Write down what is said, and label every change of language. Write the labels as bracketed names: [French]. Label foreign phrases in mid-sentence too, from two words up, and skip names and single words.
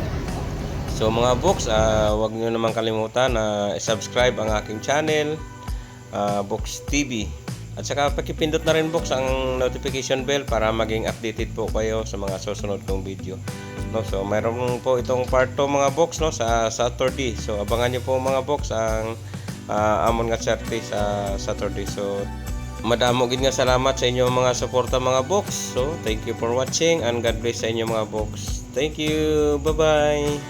[Filipino] So mga Box, huwag nyo naman kalimutan na subscribe ang aking channel, Box TV. At saka pakipindot na rin Box ang notification bell para maging updated po kayo sa mga susunod kong video. No, so mayroon po itong part 2 mga Box, no, sa Saturday. [Hiligaynon] So abangan nyo po mga Box ang amon nga Saturday sa Saturday. So madamo gid nga salamat sa inyo mga suporta mga Box. [English] So thank you for watching and God bless [Hiligaynon] sa inyo mga [English] Box. Thank you. Bye-bye.